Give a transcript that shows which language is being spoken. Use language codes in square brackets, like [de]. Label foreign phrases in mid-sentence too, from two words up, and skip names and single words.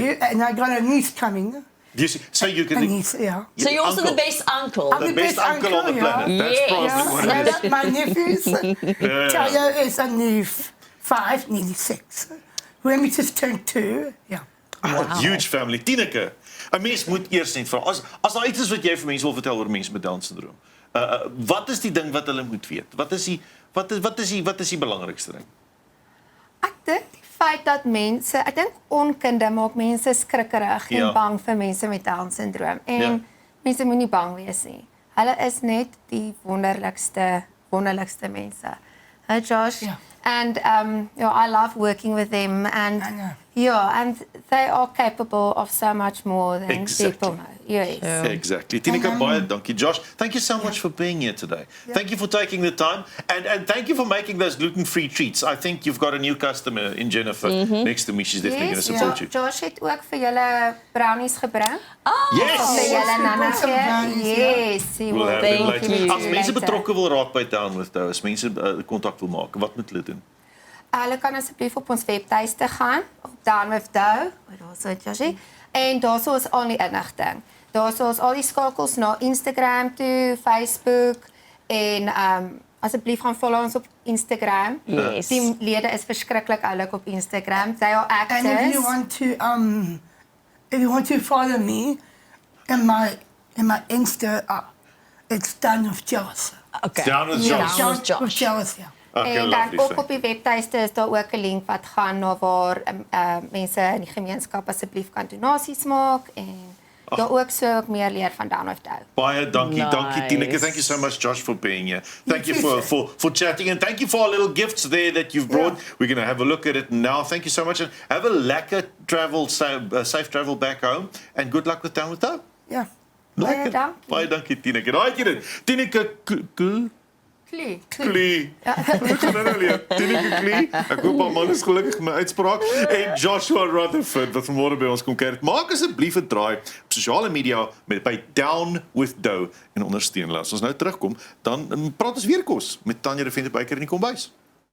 [en] you. And I got a niece coming. Do you see, so you A can niece, yeah. So you're also uncle. the best uncle. I'm the best uncle on the yeah. planet. That's Yes. probably Yeah, what it and is. that's my nephews. Tayo is only 5, nearly 6. Remy just turned 2. Yeah. Huge family. [af] Tineke, 'n mens moet eers net vra. As daar iets is wat jy vir mense wil vertel oor mense met Down-sindroom. Wat is die ding wat hulle moet weet? Wat is die belangrikste ding? Ek dink die feit dat ek dink onkunde maak mense skrikkerig Ja. en bang vir mense met Down-sindroom. En Ja. mense moenie bang wees nie. Hulle is net die wonderlikste mense. [en] Hey Josh. [af] Ja. [en] And I love working with them and I know. Yeah, and they are capable of so much more than Exactly. people know. Yes. Exactly. [af] Tineke, baie dankie. [en] Josh, thank you so much for being here today. Thank you for taking the time and thank you for making those gluten-free treats. I think you've got a new customer in Jennifer next to me. She's definitely going to support you. [af] Josh het ook vir julle brownies gebring. [en] Yes! [af] Vir julle Nana [en] some brownies, [af] gee. [en] yeah. Yes, he We'll will. have them Thank later. you. [af] As mense betrokke wil raak by Down with Dough, as mense kontak wil maak, wat moet hulle doen? Hulle kan asseblief op ons webtuiste gaan op Down with Dough. Daarso Joshi. En daarso is al die inligting. Daarso is al die skakels na Instagram toe, Facebook en asseblief gaan follow ons op Instagram. [en] Yes. [af] Die lede is verskriklik oulik op Instagram. [en] They are And if actors. you want to follow me in my Insta, it's Down with Jealous. Okay. Down with [af] Ja. [en] Josh. Down with Josh. With Jealous, yeah. Okay, [af] En dan [en] lovely. [af] ook op die webtuiste is daar ook 'n link wat gaan na waar mense in die gemeenskap asseblief kan donasies maak en daar ook so meer leer van Down with Dough. Baie dankie, dankie [en] Nice. [af] Tineke. [en] Thank you so much, Josh, for being here. Thank you too, for chatting and thank you for our little gifts there that you've brought. We're going to have a look at it now. Thank you so much and have a lekker travel, safe travel back home and good luck with Down with Dough. Yeah. [af] Lekker. dankie. Baie dankie Tineke. Daai het jy dit. Tineke Klee. Klee. Ek gaan nou leer. Tineke Klee. Ek hoop haar man is gelukkig met my uitspraak. En Joshua Rutherford wat vanmôre by ons kom kuier. Maak asseblief 'n draai op sosiale media by Down with Dough en ondersteun hulle. As ons nou terugkom, dan praat ons weer kos met Tanya de Venter Beyker in die kombuis.